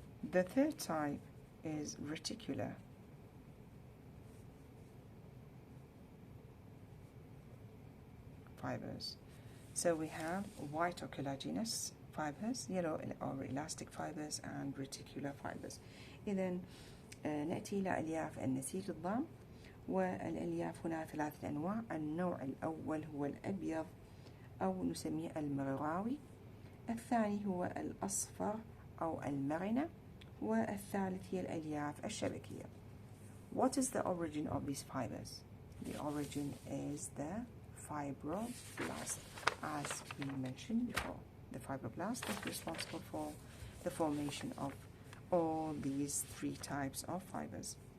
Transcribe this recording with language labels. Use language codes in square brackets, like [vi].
[en] The third type is reticular. Fibers. So we have white or collagenous fibers, yellow or elastic fibers, and reticular fibers. [ar] إذن نأتي إلى ألياف النسيج الضام، والألياف هنا 3 أنواع. النوع الأول هو الأبيض أو نسميه المغراوي، الثاني هو الأصفر أو المرنة، والثالث هي الألياف الشبكية. [en] What is the origin of these fibers? The origin is the fibroblast, as we mentioned before. The fibroblast is responsible for the formation of all these three types of fibers.